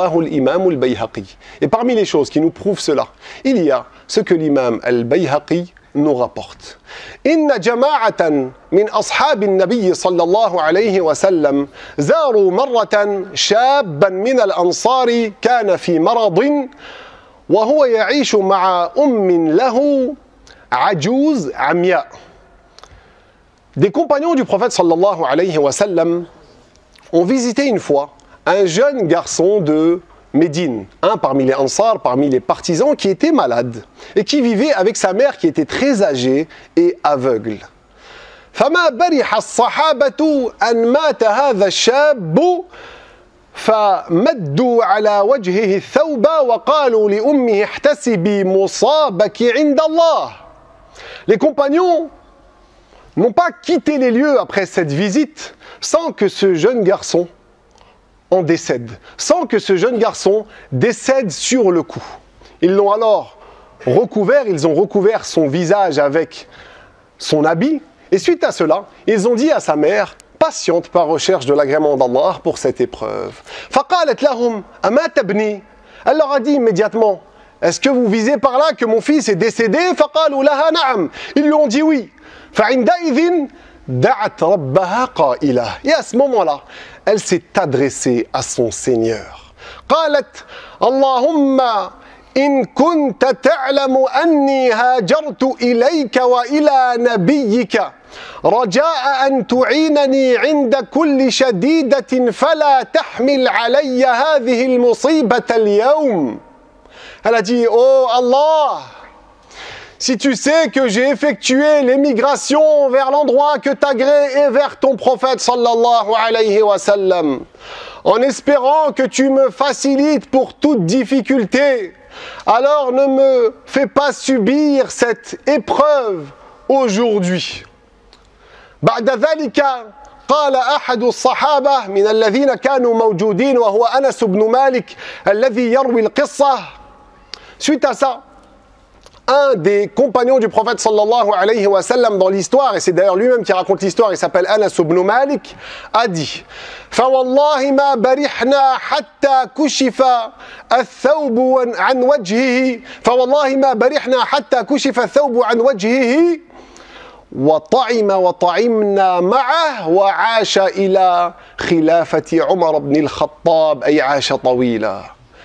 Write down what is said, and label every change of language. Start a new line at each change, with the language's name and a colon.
French: Et parmi les choses qui nous prouvent cela, il y a ce que l'imam al-Bayhaqi nous rapporte.
Arabic: إن جماعة من أصحاب النبي صلى الله عليه وسلم زاروا مرة شابا من الأنصار كان في مرض وهو يعيش مع أم له عجوز عمياء.
French: Des compagnons du prophète sallallahu alayhi wa sallam ont visité une fois un jeune garçon de Médine, un parmi les Ansar, parmi les partisans qui était malade et qui vivait avec sa mère qui était très âgée et aveugle.
Arabic: فما برح الصحابة أن مات هذا الشاب فمدوا على وجهه الثوب وقالوا لأمه احتسبي مصابك عند الله.
French: Les compagnons n'ont pas quitté les lieux après cette visite sans que ce jeune garçon en décède, sans que ce jeune garçon décède sur le coup. Ils l'ont alors recouvert, ils ont recouvert son visage avec son habit, et suite à cela, ils ont dit à sa mère, patiente par recherche de l'agrément d'Allah pour cette épreuve.
Arabic: فَقَالَتْ لَهُمْ أَمَا تَبْنِي.
French: Elle leur a dit immédiatement, est-ce que vous visez par là que mon fils est décédé?
Arabic: فَقَالُوا لَهَا نَعَمْ.
French: Ils lui ont dit oui.
Arabic: فَعِنْدَئِذٍ دَعَتْ رَبَّهَا قَائِلَةً.
French: Et à ce moment-là, elle s'est adressée à son Seigneur.
Arabic: قالت اللهم إن كنت تعلم أني هاجرت إليك وإلى نبيك رجاء أن تعينني عند كل شديدة فلا تحمل علي هذه المصيبة اليوم.
French: Elle a dit, oh Allah, si tu sais que j'ai effectué l'émigration vers l'endroit que t'agrée et vers ton prophète sallallahu alayhi wa sallam, en espérant que tu me facilites pour toute difficulté, alors ne me fais pas subir cette épreuve aujourd'hui.
Arabic: بعد ذلك قال أحد الصحابة من الذين كانوا موجودين وهو أنس بن مالك الذي يروي القصة.
French: Suite à ça, un des compagnons du prophète sallallahu alayhi wa sallam dans l'histoire, et c'est d'ailleurs lui-même qui raconte l'histoire, il s'appelle Anas ibn Malik, a dit
Arabic: فَوَاللَّهِ مَا بَرِحْنَا حَتَّى كُشِفَ الثَّوْبُ عَنْ وَجْهِهِ فَوَاللَّهِ مَا بَرِحْنَا حَتَّى كُشِفَ الثَّوْبُ عَنْ وَجْهِهِ وطعم وطعمنا معه وعاش إلى خلافة عمر بن الخطاب أي عاش طويلا.